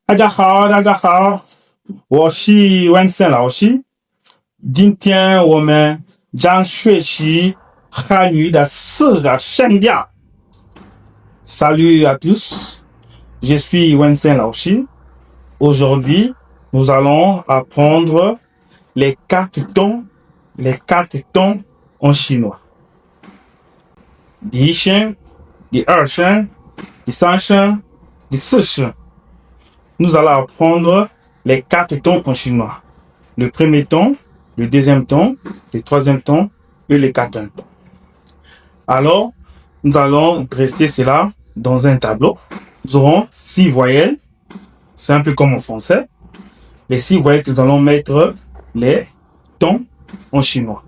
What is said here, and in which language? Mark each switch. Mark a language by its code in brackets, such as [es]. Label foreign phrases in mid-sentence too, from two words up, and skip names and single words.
[zh] 大家好，我是文森老师。今天我们将学习汉语的4个声调。 [fr] Salut à tous, je suis Wensen Laoshi. Aujourd'hui, nous allons apprendre les 4 tons en chinois. [zh] 第一声、第二声、第三声、第四声。 [fr] Nous allons apprendre les 4 tons en chinois. Le premier ton, le deuxième ton, le troisième ton et le quatrième ton. Alors, nous allons dresser cela dans un tableau. Nous aurons 6 voyelles. C'est un peu comme en français. Les 6 voyelles que nous allons mettre les tons en chinois.